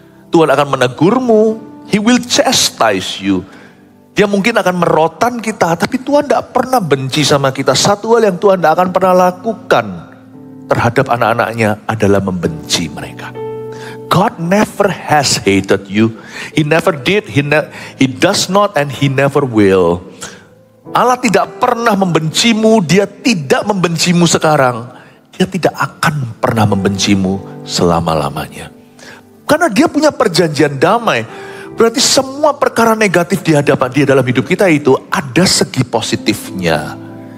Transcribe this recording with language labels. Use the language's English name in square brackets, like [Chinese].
[Indonesian] Tuhan akan menegurmu. [English] He will chastise you. [Indonesian] Dia mungkin akan merotan kita, tapi Tuhan tidak pernah benci sama kita. Satu hal yang Tuhan tidak akan pernah lakukan terhadap anak-anaknya adalah membenci mereka. [English] God never has hated you. He never did, he does not, and he never will. [Indonesian] Allah tidak pernah membencimu, dia tidak membencimu sekarang. Dia tidak akan pernah membencimu selama-lamanya. Karena dia punya perjanjian damai. Berarti semua perkara negatif di hadapan dia dalam hidup kita itu ada segi positifnya.